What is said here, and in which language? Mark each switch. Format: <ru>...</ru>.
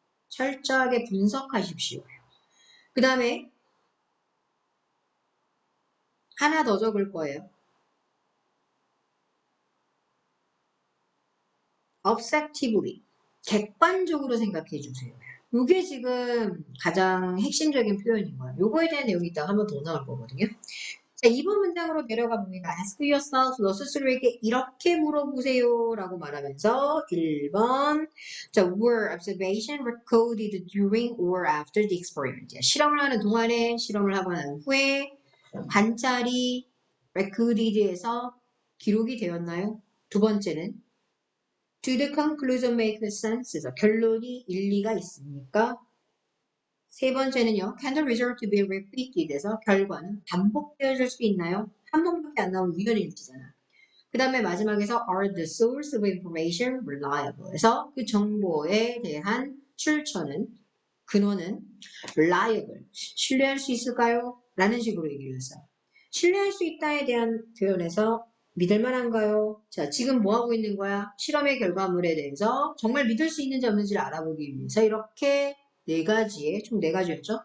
<ko>철저하게 분석하십시오. 그 다음에 하나 더 적을 거예요. objectively 객관적으로 생각해 주세요. 이게 지금 가장 핵심적인 표현인 거예요. 요거에 대한 내용이 이따가 한 번 더 나올 거거든요. 자, 2번 문장으로 내려가 봅니다.</ko> <en>Ask yourself,</en> <ko>너 스스로에게 이렇게 물어보세요 라고 말하면서 1번 자,</ko> <en>were observation recorded during or after the experiment.</en> <ko>실험을 하는 동안에, 실험을 하고 난 후에 관찰이 recorded에서 기록이 되었나요? 두 번째는</ko> <en>do the conclusion make sense?</en> <ko>그래서 결론이 일리가 있습니까? 세 번째는요.</ko> <en>Can the result be repeated?</en> <ko>에서 결과는 반복되어질 수 있나요? 한 번밖에 안 나오는 우연의 일치잖아. 그 다음에 마지막에서</ko> <en>are the source of information reliable?</en> <ko>에서 그 정보에 대한 출처는 근원은 reliable, 신뢰할 수 있을까요? 라는 식으로 얘기를 했어요. 신뢰할 수 있다에 대한 표현에서 믿을 만한가요? 자, 지금 뭐 하고 있는 거야? 실험의 결과물에 대해서 정말 믿을 수 있는지 없는지를 알아보기 위해서 이렇게 네 가지의, 총 네 가지였죠?</ko>